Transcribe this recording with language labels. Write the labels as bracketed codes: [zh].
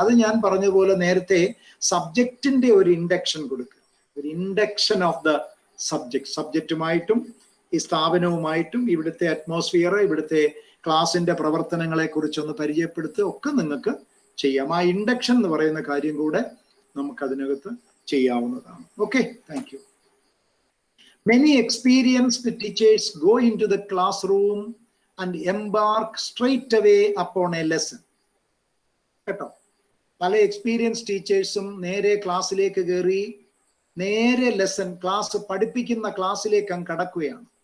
[ml] അത് ഞാൻ പറഞ്ഞതുപോലെ നേരത്തെ സബ്ജക്റ്റിന്റെ ഒരു ഇൻഡക്ഷൻ കൊടുക്കുക, ഒരു ഇൻഡക്ഷൻ ഓഫ് ദ സബ്ജക്റ്റുമായിട്ടും ഈ സ്ഥാപനവുമായിട്ടും ഇവിടുത്തെ അറ്റ്മോസ്ഫിയർ, ഇവിടുത്തെ ക്ലാസിന്റെ പ്രവർത്തനങ്ങളെ കുറിച്ചൊന്ന് പരിചയപ്പെടുത്തുക ഒക്കെ നിങ്ങൾക്ക് ചെയ്യാം. ആ ഇൻഡക്ഷൻ എന്ന് പറയുന്ന കാര്യം കൂടെ നമുക്ക് അതിനകത്ത് ചെയ്യാവുന്നതാണ്. Okay, thank you. [en] Many experienced teachers go into the classroom and embark straight away upon a lesson. [ml] കേട്ടോ, പല എക്സ്പീരിയൻസ് ടീച്ചേഴ്സും നേരെ ക്ലാസ്സിലേക്ക് കയറി നേരെ ക്ലാസ് പഠിപ്പിക്കുന്ന ക്ലാസ്സിലേക്ക് അങ്ങ് കടക്കുകയാണ്.